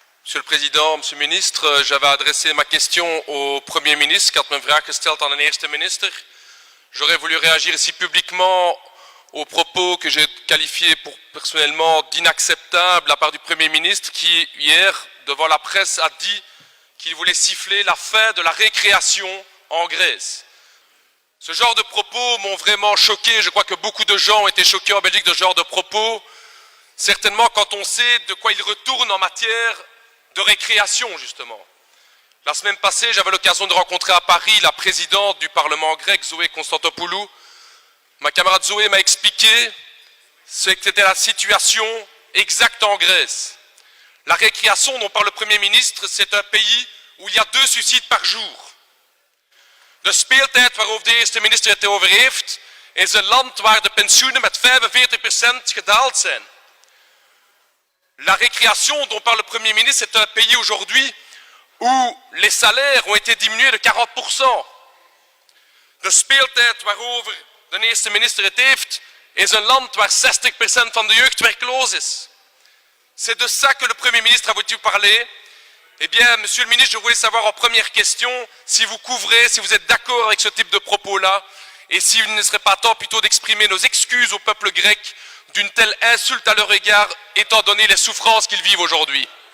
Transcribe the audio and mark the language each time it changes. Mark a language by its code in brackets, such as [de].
[fr] Monsieur le Président, Monsieur le Ministre, j'avais adressé ma question au Premier ministre. [nl] Ik had mijn vraag gesteld aan de eerste minister. [fr] J'aurais voulu réagir ici publiquement aux propos que j'ai qualifiés pour personnellement d'inacceptables de la part du Premier ministre qui, hier, devant la presse, a dit qu'il voulait siffler la fin de la récréation en Grèce. Ce genre de propos m'ont vraiment choqué. Je crois que beaucoup de gens ont été choqués en Belgique de ce genre de propos. Certainement quand on sait de quoi il retourne en matière de récréation, justement. La semaine passée, j'avais l'occasion de rencontrer à Paris la présidente du Parlement grec, Zoé Constantopoulou. Ma camarade Zoé m'a expliqué ce qu'était la situation exacte en Grèce. La récréation dont parle le Premier ministre, c'est un pays où il y a 2 suicides par jour. [nl] De speeltijd waarover de eerste minister het over heeft, is een land waar de pensioenen met 45% gedaald zijn. [fr] La récréation dont parle le Premier ministre, c'est un pays aujourd'hui où les salaires ont été diminués de 40%. [nl] De speeltijd waarover de eerste minister het heeft, is een land waar 60% van de jeugd werkloos is. [fr] C'est de ça que le Premier ministre a voulu parler. Eh bien, Monsieur le ministre, je voulais savoir en première question si vous couvrez, si vous êtes d'accord avec ce type de propos-là, et s'il ne serait pas temps plutôt d'exprimer nos excuses au peuple grec d'une telle insulte à leur égard, étant donné les souffrances qu'ils vivent aujourd'hui.